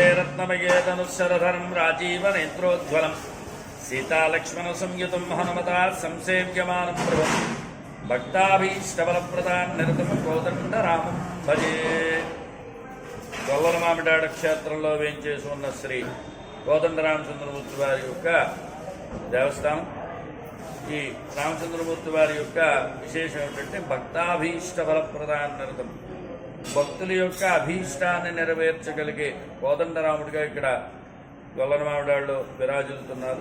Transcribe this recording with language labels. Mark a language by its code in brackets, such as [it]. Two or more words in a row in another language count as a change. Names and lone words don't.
[sa] रत्नमये तनुःशरधरं राजीवनेत्रोज्ज्वलं सीतालक्ष्मणसंयुतं हनुमता संसेव्यमानं प्रभुं भक्ताभीष्टबलप्रदान् निरतं కోదండరామం భజే. [te] గొల్లలమామిడాడ క్షేత్రంలో వేంచేసి ఉన్న శ్రీ కోదండరామచంద్రమూర్తి వారి యొక్క దేవస్థానం. ఈ రామచంద్రమూర్తి వారి యొక్క విశేషం ఏమిటంటే భక్తాభీష్ట బలప్రదానర్థం, భక్తుల యొక్క అభీష్టాన్ని నెరవేర్చగలిగే కోదండరాముడిగా ఇక్కడ గొల్లలమామిడాడులో విరాజిల్లుతున్నారు.